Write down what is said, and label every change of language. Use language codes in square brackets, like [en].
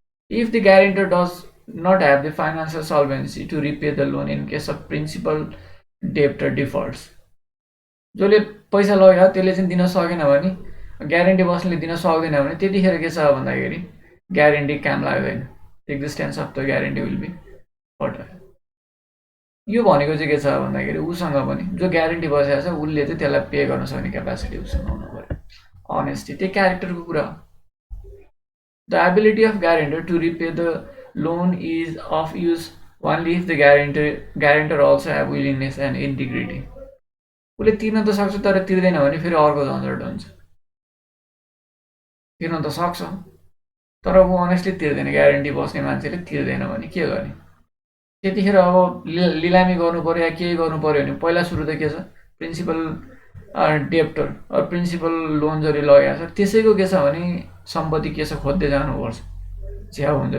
[en] If the guarantor does not have the financial solvency to repay the loan in case of principal debtor defaults, [ne] जसले पैसा लग्यो त्यसले चाहिँ दिन सकेन भने, ग्यारेन्टी बस्नेले दिन सक्दैन भने त्यतिखेर के छ भन्दाखेरि ग्यारेन्टी काम लाग्दैन, [en] Existence of the guarantee will be further. [ne] यो भनेको चाहिँ के छ भन्दाखेरि उसँग पनि जो ग्यारेन्टी बसेको छ उसले चाहिँ त्यसलाई पे गर्न सक्ने क्यापासिटी उसँग हुनु पऱ्यो, अनेस्टी, त्यो क्यारेक्टरको कुरा हो। [en] The ability of guarantor to repay the loan is of use only if the guarantor also have willingness and integrity. [ne] उसले तिर्न त सक्छ तर तिर्दैन भने फेरि अर्को झन्झट हुन्छ। तिर्न त सक्छ तर ऊ अनेस्टली तिर्दैन, ग्यारेन्टी बस्ने मान्छेले तिर्दैन भने के गर्ने? त्यतिखेर अब लिलामी गर्नु पर्यो या केही गर्नु पर्यो भने पहिला सुरु त के छ, प्रिन्सिपल डेप्टर प्रिन्सिपल लोन जसले लगाएको छ त्यसैको के छ भने सम्पत्ति के छ खोज्दै जानुपर्छ, झ्याउ हुन्छ।